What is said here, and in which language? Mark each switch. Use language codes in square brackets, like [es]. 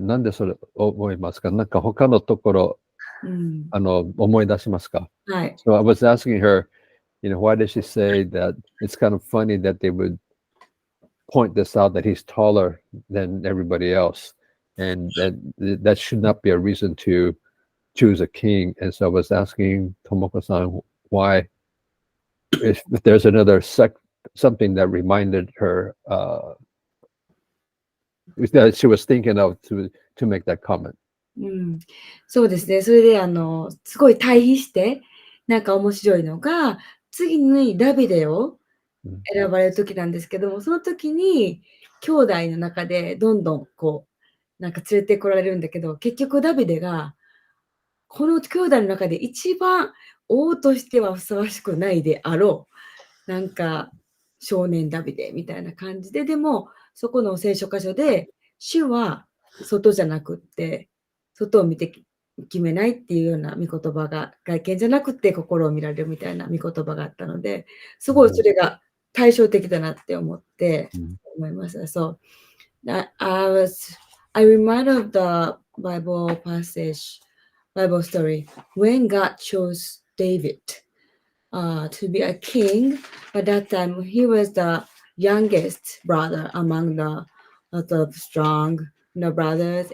[ja] なんでそれ思いますか？なんか他のところ、思い出しますか？はい。 [en] So I was asking her, why did she say that it's kind of funny that they would point this out that he's taller than everybody else, and that should not be a reason to choose a king. And so I was asking Tomoko-san why, if there's another something that reminded her that she was thinking of to make that comment. [ja] そうですね。それで、すごい対比して、なんか面白いのが、次にダビデを選ばれる時なんですけども、その時に、兄弟の中でどんどんこう、なんか連れてこられるんだけど、結局ダビデが、この兄弟の中で一番王としてはふさわしくないであろう、なんか少年ダビデみたいな感じで、でも、そこの聖書箇所で、主は外じゃなくって、外を見て決めないっていうような御言葉が、外見じゃなくて心を見られるみたいな御言葉があったので、すごいそれが対照的だなって思いました。 [en] So, I remind of the Bible passage, Bible story, when God chose David to be a king. At that time, he was the youngest brother among the lot of strong, brothers.